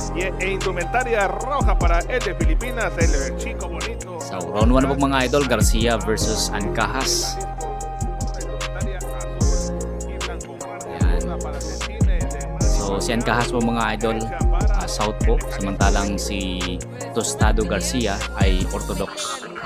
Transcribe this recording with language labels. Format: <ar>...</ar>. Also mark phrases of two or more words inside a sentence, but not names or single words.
<es>Indumentaria roja para el de Filipinas, el chico bonito.</es> <tl>So round 1 na po mga idol, Garcia versus Encahas. Ayan. So si Encahas po mga idol, South po, samantalang si Tostado Garcia ay Orthodox.</tl>